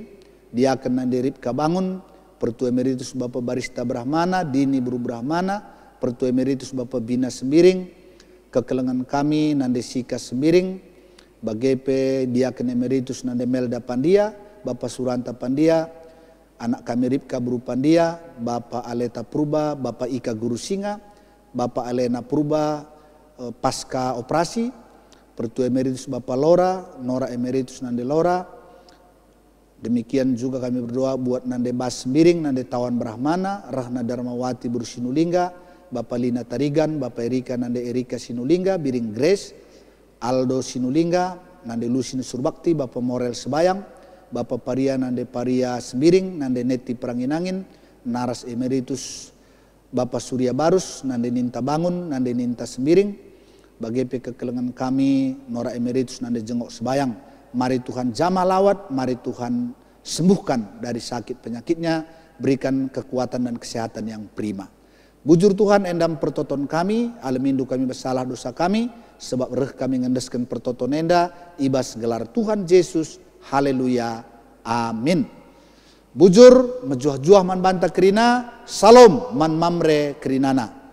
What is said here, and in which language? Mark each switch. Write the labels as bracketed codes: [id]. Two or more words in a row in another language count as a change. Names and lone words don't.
[id] Diaken nande Ripka Bangun, Pertua Emeritus Bapak Barista Brahmana, Dini Buru Brahmana, Pertua Emeritus Bapak Bina Semiring, [btx] kekelengan kami [id] nande Sika Semiring, bagi Diaken Emeritus nande Melda Pandia, Bapak Suranta Pandia, anak kami Ripka Buru Pandia, Bapak Aleta Purba, Bapak Ika Guru Singa, Bapak Alena Purba pasca operasi, Pertua Emeritus Bapak Lora, Nora Emeritus nande Lora. Demikian juga kami berdoa buat nande Bas Miring, nande Tawan Brahmana, Rahna Darmawati Buru Sinulingga, Bapak Lina Tarigan, Bapak Erika nande Erika Sinulingga, Biring Grace, Aldo Sinulingga, nande Lusin Surbakti, Bapak Morel Sebayang, Bapak Paria nande Paria Semiring, nande Neti Peranginangin, Naras Emeritus Bapak Surya Barus, nande Ninta Bangun, nande Ninta Semiring, bagi [btx] kekelengan kami [id] Nora Emeritus nande Jengok Sebayang. Mari Tuhan jamah lawat, mari Tuhan sembuhkan dari sakit penyakitnya, berikan kekuatan dan kesehatan yang prima. [btx] Bujur Tuhan endam pertoton kami, alamindu kami bersalah dosa kami, sebab reh kami ngendeskan pertoton enda, ibas gelar Tuhan Yesus. Haleluya, amin. Bujur mejuah-juah man banta kerina, salom man mamre kerinana.